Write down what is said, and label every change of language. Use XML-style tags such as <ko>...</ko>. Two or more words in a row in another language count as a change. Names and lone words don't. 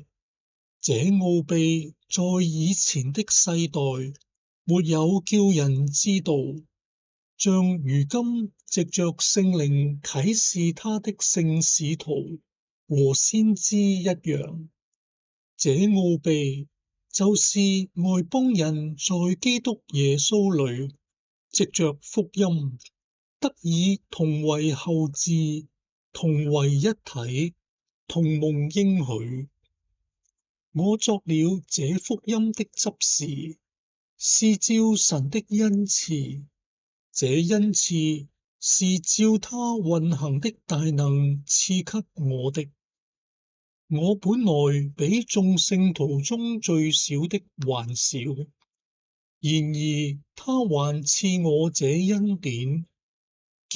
<zh>這奧秘在以前的世代沒有叫人知道，像如今藉着聖靈啟示他的聖使徒和先知一樣。這奧秘就是外邦人在基督耶穌裡藉着福音得以同為後嗣，同為一體，同蒙應許。我作了這福音的執事，是照神的恩賜，這恩賜是照他運行的大能賜給我的。我本來比眾聖徒中最小的還小，然而他還賜我這恩典，叫</zh>